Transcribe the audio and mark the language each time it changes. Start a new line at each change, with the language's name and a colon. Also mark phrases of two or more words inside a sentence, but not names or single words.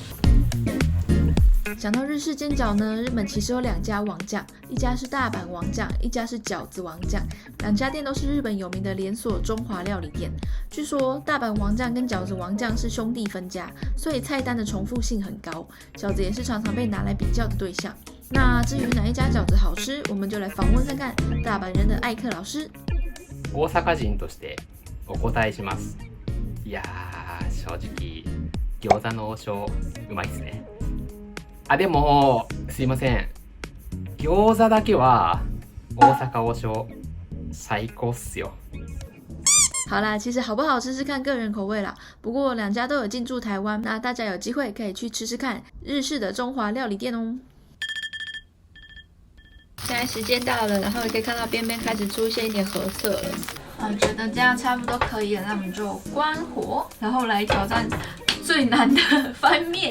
Chinese: 讲到日式煎饺呢，日本其实有2家王酱，一家是大阪王酱，一家是饺子王酱。2家店都是日本有名的连锁中华料理店。据说大阪王酱跟饺子王酱是兄弟分家，所以菜单的重复性很高，饺子也是常常被拿来比较的对象。那至于哪一家饺子好吃，我们就来访问看看大阪人的艾克老师。
Japanese: 大阪人としてお答えします。いやー、正直餃子の王将うまいっすね。あ、でもすいません。餃子だけは大阪王将最高っすよ。
Chinese: 好啦，其实好不好吃是看个人口味啦。不过2家都有进驻台湾，那大家有机会可以去吃吃看日式的中华料理店哦。现在时间到了，然后也可以看到边边开始出现一点褐色了。觉得这样差不多可以了，那我们就关火，然后来挑战最难的翻面。